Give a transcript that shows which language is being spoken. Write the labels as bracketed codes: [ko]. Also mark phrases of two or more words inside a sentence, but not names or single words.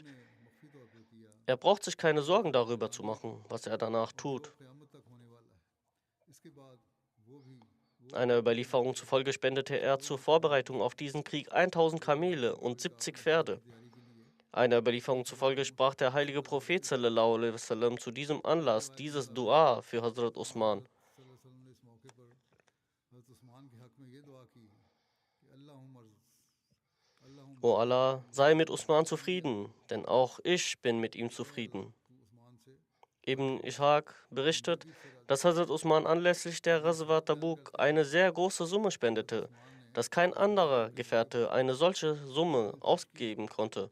[de] Er braucht sich keine Sorgen darüber zu machen, was er danach tut. Einer Überlieferung zufolge spendete er zur Vorbereitung auf diesen Krieg 1000 Kamele und 70 Pferde. Einer Überlieferung zufolge sprach der heilige Prophet [ar] صلى الله عليه وسلم [de] zu diesem Anlass dieses Dua für Hazrat Usman: O Allah, sei mit Usman zufrieden, denn auch ich bin mit ihm zufrieden. Ibn Ishaq berichtet, dass Hazrat Usman anlässlich der Ghazwa Tabuk eine sehr große Summe spendete, dass kein anderer Gefährte eine solche Summe ausgeben konnte.